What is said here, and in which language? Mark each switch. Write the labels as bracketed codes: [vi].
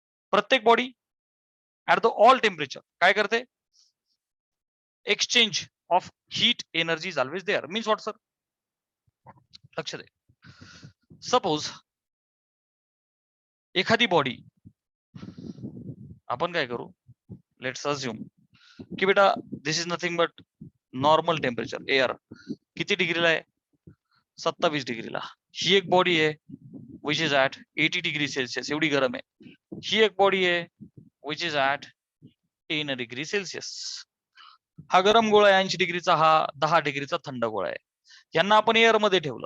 [mr] प्रत्येक body [en] at the all temperature [mr] काय करते? [en] exchange of heat energy is always there. Means what sir? [mr] लक्ष दे. Suppose एखादी body आपण काय करू? [en] Let's assume की बेटा this is nothing but normal temperature. [mr] Air किती डिग्रीला आहे? 27 डिग्रीला. ही एक बॉडी आहे [en] Which is at 80 degree Celsius. [mr] एवढी गरम आहे. ही एक बॉडी आहे [en] Which is at 10 degree Celsius. [mr] हा गरम गोळा आहे 80 डिग्रीचा, हा 10 डिग्रीचा थंड गोळा आहे. यांना आपण एअर मध्ये ठेवलं.